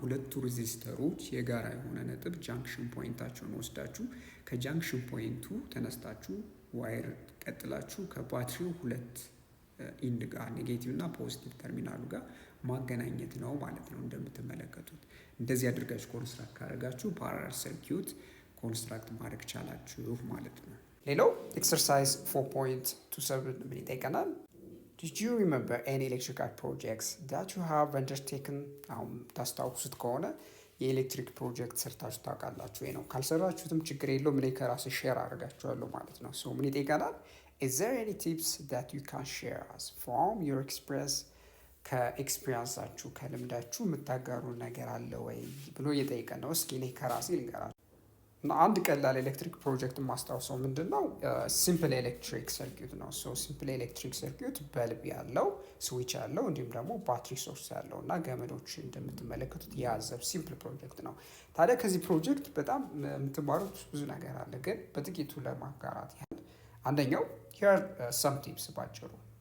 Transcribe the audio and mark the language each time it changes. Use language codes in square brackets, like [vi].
[am] ሁለቱ ሬዚስተሮች የጋራ የሆነ ነጥብ ጃንክሽን ፖይንታቸውን ወስዳችሁ ከጃንክሽን ፖይንቱ ተነስታችሁ ዋየር ቀጥላችሁ ከባትሪው ሁለት ኢንድ ጋር ኔጌቲቭ እና ፖዚቲቭ ተርሚናሉ ጋር ማገናኘት ነው ማለት ነው። እንደምትመለከቱት እንደዚህ አድርጋችሁ ኮንስትራክት ካደረጋችሁ ፓራለል ሰርኪዩት ኮንስትራክት ማድረግ ቻላችሁ ማለት ነው። ሌላው ኤክሰርሳይዝ 4.27 ምን ይጠይቀናል? [en] Did you remember any electrical projects that you have undertaken? [am] አሁን ታስታውሱት ከሆነ የኤሌክትሪክ ፕሮጀክት ሰርታችሁ ታውቃላችሁ ወይ ነው። ካልሰራችሁትም ችግር የለውም፣ እኔ ከራሴ ሼር አድርጋችኋለሁ ማለት ነው። ሶ ምን ይጠይቀናል? [en] Is there any tips that you can share us from your experience? [am] ከኤክስፒሪንሳችሁ ከልምዳችሁ የምታጋሩ ነገር አለ ወይ ብሎ እየጠየቀን ነው። እስኪ እኔ ከራሴ ልንገራችሁ። አንድ ቀላል ኤሌክትሪክ ፕሮጀክት ማስታወሰው ምንድን ነው? ሲምፕል ኤሌክትሪክ ሰርኪዩት ነው። ሶ ሲምፕል ኤሌክትሪክ ሰርኪዩት በልብ ያለው ስዊች ያለው እንዲሁም ደግሞ ባትሪ ሶርስ ያለው እና ገመዶች እንደምትመለከቱት የያዘብ ሲምፕል ፕሮጀክት ነው። ታዲያ ከዚህ ፕሮጀክት በጣም የምትማሩት ብዙ ነገር አለ፣ ግን በጥቂቱ ለማጋራት ያህል አንደኛው [en] ሂር ሰም ቲፕስ [am] ባጭሩ